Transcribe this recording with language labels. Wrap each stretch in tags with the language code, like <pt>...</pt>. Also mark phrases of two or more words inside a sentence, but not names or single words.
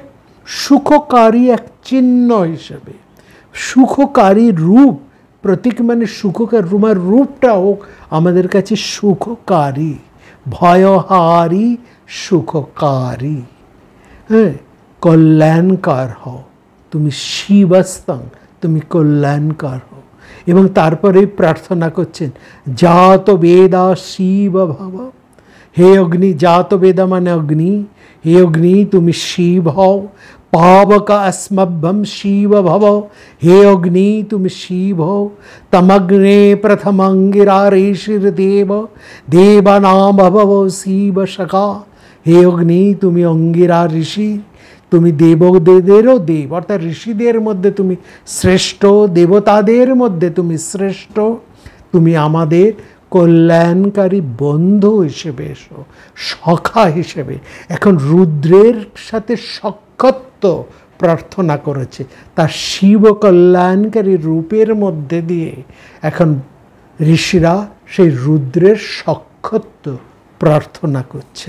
<bn>সুখকারী এক চিহ্ন হিসেবে, সুখকারী রূপ, প্রতীক মানে সুখকার রূপের রূপটা হোক আমাদের কাছে সুখকারী, ভয়হারী, সুখকারী, হ্যাঁ, কল্যাণকার হও তুমি। শিবস্তং, তুমি কল্যাণকার হও। এবং তারপরে প্রার্থনা করছেন</bn> <sa>জাত বেদা শিব ভব,</sa> <bn>হে অগ্নি, জাত বেদা মানে অগ্নি, হে অগ্নি তুমি শিব হও।</bn> <sa>पावक अस्मभ्यं शिव भव,</sa> <hi>हे अग्नि तुम शिव हो।</hi> <sa>तमग्ने प्रथमंगिरा ऋषिर्देव, देवानां भव शिव सखा, हे अग्नि</sa> <bn>তুমি অঙ্গিরা ঋষি, তুমি দেবদেরও দেব, অর্থাৎ ঋষিদের মধ্যে তুমি শ্রেষ্ঠ, দেবতাদের মধ্যে তুমি শ্রেষ্ঠ, তুমি আমাদের কল্যাণকারী বন্ধু হিসেবে এসো, সখা হিসেবে। এখন রুদ্রের সাথে সখ্যত্ব প্রার্থনা করেছে, তার শিব কল্যাণকারী রূপের মধ্যে দিয়ে এখন ঋষিরা সেই রুদ্রের সখ্যত্ব প্রার্থনা করছেন।</bn>